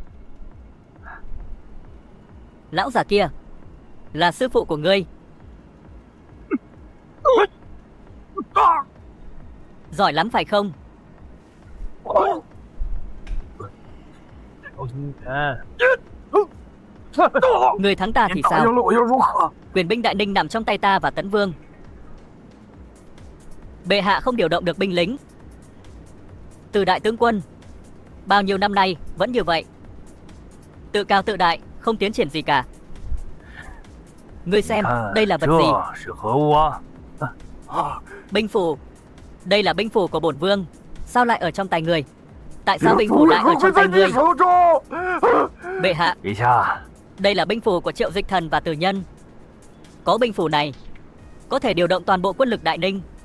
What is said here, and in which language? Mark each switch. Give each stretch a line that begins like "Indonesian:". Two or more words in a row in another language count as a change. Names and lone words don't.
Vietnamese: Lão già kia là sư phụ của ngươi. Giỏi lắm phải không? Người thắng ta
Chinese: 你
Vietnamese: thì
Chinese: 答应
Vietnamese: sao?
Chinese: 了我又如何？
Vietnamese: Quyền binh Đại Ninh nằm trong tay ta và Tấn Vương. Bệ hạ không điều động được binh lính. Từ đại tướng quân bao nhiêu năm nay vẫn như vậy, tự cao tự đại, không tiến triển gì cả. Ngươi xem, đây là vật gì?
Chinese: 这是何物啊？
Vietnamese: Binh phủ. Đây là binh phủ của bổn vương. Sao lại ở trong tay người? Tại sao binh phủ lại ở trong tay người?
Chinese: 手中。
Vietnamese: Bệ hạ,
Chinese: 陛下，
Vietnamese: đây là binh phủ của Triệu Dịch Thần và Từ Nhân. Có binh phủ này, có thể điều động toàn bộ quân lực Đại Ninh.